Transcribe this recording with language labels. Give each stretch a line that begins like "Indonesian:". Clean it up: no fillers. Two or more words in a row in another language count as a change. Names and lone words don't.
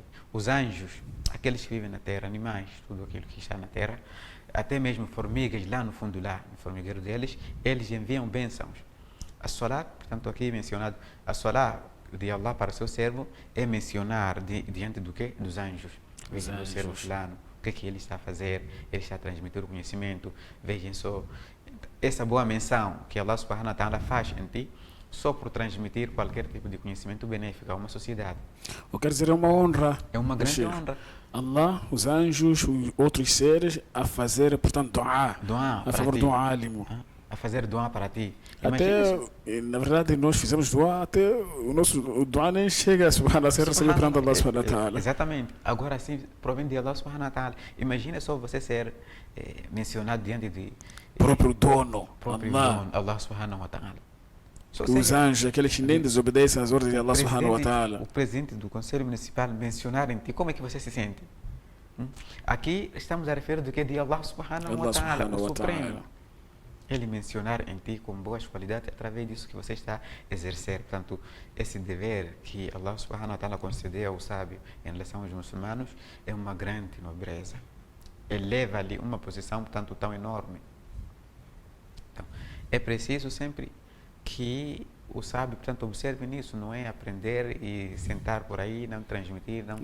Portuguese: Os anjos, aqueles que vivem na terra, animais, tudo aquilo que está na terra, até mesmo formigas lá no fundo, lá no formigueiro deles, eles enviam bênçãos. A Salat, portanto, aqui mencionado, a Salat de Allah para o seu servo é mencionar diante do quê? Dos anjos. Vejam o servo fulano, o que é que ele está a fazer, ele está a transmitir o conhecimento. Vejam só, essa boa menção que Allah
Arabic: سبحانه وتعالى
Portuguese: faz em ti, só por transmitir qualquer tipo de conhecimento benéfico a uma sociedade. Eu quero dizer, é uma honra. É uma grande honra. Allah, os anjos, os outros seres a fazer, portanto, dua a favor do álimo. A fazer dua para ti. Até, na verdade, nós fizemos dua, até o nosso dua nem chega a ser recebido perante Allah
Arabic: سبحانه وتعالى.
Portuguese: Exatamente. Agora sim, provém de Allah
Arabic: سبحانه وتعالى.
Portuguese: Imagina só você ser mencionado diante de próprio dono,
Arabic: الله سبحانه وتعالى.
Portuguese: Os anjos, aqueles que nem desobedecem às ordens de Allah
Arabic: سبحانه وتعالى.
Portuguese: O presidente do Conselho Municipal mencionar em ti, como é que você se sente? Aqui estamos a referir do que de Allah
Arabic: سبحانه وتعالى,
Portuguese: o Supremo. Ele mencionar em ti com boas qualidades através disso que você está a exercer. Portanto, esse dever que Allah
Arabic: سبحانه وتعالى
Portuguese: concedeu ao sábio em relação aos muçulmanos é uma grande nobreza. Eleva-lhe uma posição, portanto, tão enorme. Então, é preciso sempre que o sábio, portanto, observe nisso, não é aprender e sentar por aí, não transmitir, não.